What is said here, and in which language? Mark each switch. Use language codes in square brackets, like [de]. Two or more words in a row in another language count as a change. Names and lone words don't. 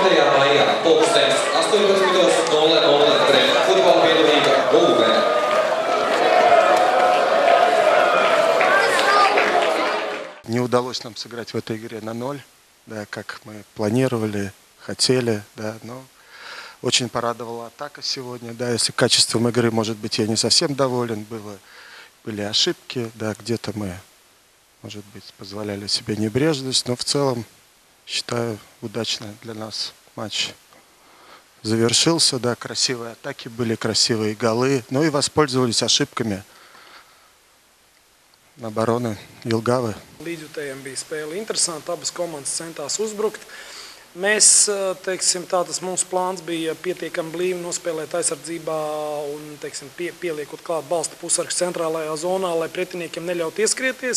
[lv] maijā, 18:00 pret futbola biedrību Gulbene. [ru] Не удалось нам сыграть в этой игре на 0, да, как мы планировали, хотели, да, но очень порадовала атака сегодня, да, если качеством игры, может быть, я не совсем доволен, были ошибки, да, где-то мы, может быть, позволяли себе небрежность, но в целом, считаю, удачно для нас матч завершился, да, красивые атаки были, красивые голы, но и воспользовались ошибками обороны Jelgava. [lv] Līdzjutējiem bija spēle interesanta, abas komandas centās uzbrukt. Mēs, teiksim, tas mūsu plāns bija pietiekami blīvi nospēlēt aizsardzībā un, teiksim, pieliekot klāt balsta pusargs centrālajā zonā, lai pretiniekiem neļaut ieskrieties.